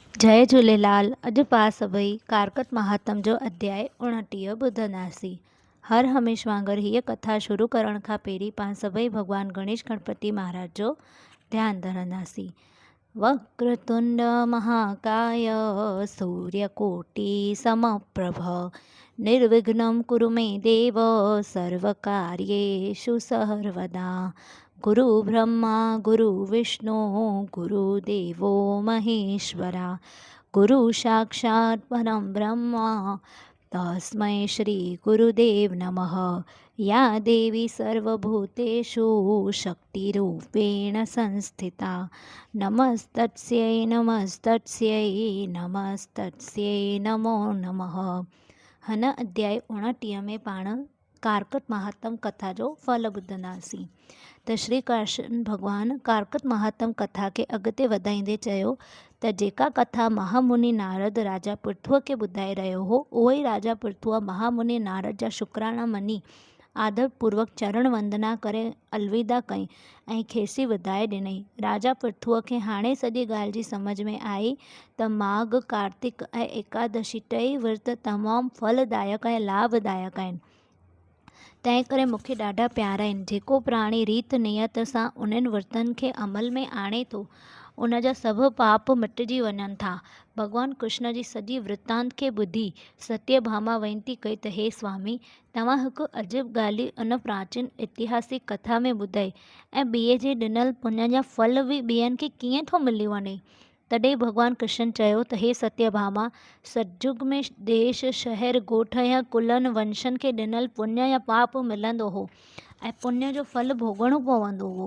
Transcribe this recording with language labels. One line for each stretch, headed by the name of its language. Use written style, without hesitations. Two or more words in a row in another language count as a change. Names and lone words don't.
Sindhi: जय झूलेलाल। अॼु पाण सभई कारकत महात्म जो अध्याय 29 ॿुधंदासीं। हर हमेश वांगुरु हीअ कथा शुरू करण खां पहिरीं पाण सभई भॻवान गणेश गणपति महाराज जो ध्यानु धरंदासीं।
Sanskrit: वक्रतुंड महाकाय सूर्यकोटि समप्रभ निर्विघ्नं कुरु मे देव सर्वकार्येषु सर्वदा। गुरु ब्रह्मा गुरु विष्णु गुरुदेवो महेश्वरा गुरु साक्षात् परं ब्रह्मा तस्मै श्री गुरुदेव नमः। या देवी सर्वभूतेषु शक्तिरूपेण संस्थिता नमस्तस्यै नमस्तस्यै नमस्तस्यै नमो नमः।
Sindhi: हिन अध्याय 29 में पाण कारकत महात्म कथा जो फल ॿुधंदासीं। त श्री कृष्ण भगवान कारकत महात्म कथा के अॻिते वधाईंदे चयो त जेका कथा महामुनि नारद राजा पृथुअ खे ॿुधाए रहियो हो, उहो ई राजा पृथुअ महामुनि नारद जा शुकराना मञी आदरपूर्वक चरण वंदना करे अलविदा कई ऐं खेसि वधाए ॾिनई। राजा पृथुअ खे हाणे सॼी ॻाल्हि जी सम्झ में आई त माघ कार्तिक ऐं एकादशी टई विर्त तमामु फलदायक ऐं लाभदायक आहिनि। तंहिं करे मूंखे ॾाढा प्यारा आहिनि। जेको प्राणी रीत नियत सां उन्हनि विर्तनि खे अमल में आणे थो, उन जा सभु पाप मिटिजी वञनि था। भॻवान कृष्ण जी सॼी वृत्तांत खे ॿुधी सत्यभामा वेनती कई त हे स्वामी, तव्हां हिकु अजीब ॻाल्हि उन प्राचीन ऐतिहासिक कथा में ॿुधाई ऐं ॿिए जे ॾिनल पुञ जा फल बि ॿियनि खे कीअं थो मिली वञे। तॾहिं भॻवान कृष्ण चयो त हे सत्यभामा, सतयुग में देश शहर ॻोठ या कुलनि वंशनि खे ॾिनल पुण्य या पाप मिलंदो हो ऐं पुण्य जो फल भोगणो पवंदो हो।